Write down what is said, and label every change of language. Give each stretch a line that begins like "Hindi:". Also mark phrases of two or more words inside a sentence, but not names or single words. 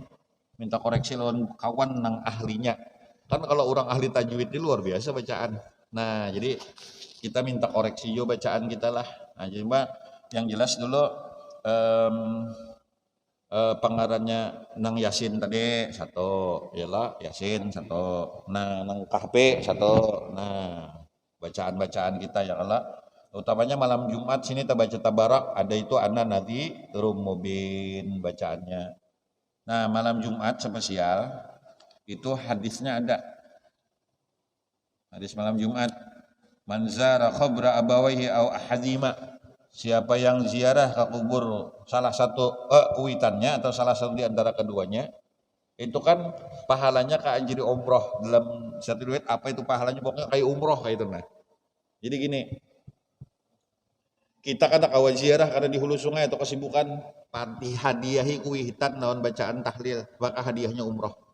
Banjar: Minta koreksi lawan kawan nang ahlinya. Kan kalau orang ahli tajwid ini luar biasa bacaan. Nah, jadi kita minta koreksi yo bacaan kita lah. Nah, jadi Mbak, yang jelas dulu pengarannya nang Yasin tadi satu, yalah Yasin satu. Nah, nang Kahfi satu. Nah, bacaan-bacaan kita ya Allah. Utamanya malam Jumat sini kita baca tabarak, ada itu ana nanti rum mubin bacaannya. Nah, malam Jumat spesial itu hadisnya ada. Hadis malam Jumat.
Arabic: من زار قبر أبويه أو أحدهما.
Banjar: Siapa yang ziarah ke kubur salah satu kuitannya atau salah satu di antara keduanya, itu kan pahalanya kayak jadi umroh. Dalam satu riwayat apa itu pahalanya, pokoknya kayak umroh kayak itu nah. Jadi gini, kita kata kawan ziarah karena di hulu sungai atau kesibukan, hadiahi kuitan naon bacaan tahlil, maka hadiahnya umroh.